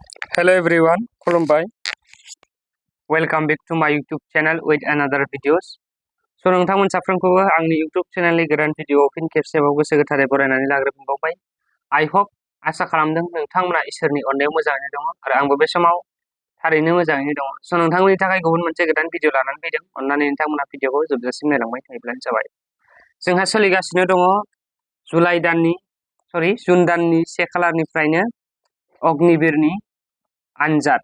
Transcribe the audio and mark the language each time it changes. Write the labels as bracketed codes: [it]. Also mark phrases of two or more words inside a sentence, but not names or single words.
[en] Hello everyone, खुलुमबाय. Welcome back to my YouTube channel with another videos. [brx] So नोंथांमोन साफ्रोमखौबो आंनि YouTube चेनेलनि गोदान भिडिअ फिन खेबसेबाव गोसो गोथारै बरायनानै लाग्रोफिनबावबाय. [en] I hope [brx] आसा खालामदों नोंथांमोना इसोरनि अननायाव मोजाङैनो दङ आरो आंबो बे समाव थारैनो मोजाङैनो दङ. So नोंथांमोननि थाखाय गुबुन मोनसे गोदान भिडिअ लानानै फैदों. अन्नानै नोंथांमोना भिडिअखौ जोबजासिम नायलांबाय थायोब्लानो जाबाय. जोंहा सोलिगासिनो दङ जुन दाननि 1 खालारनिफ्रायनो अग्निवीरनि आनजाद.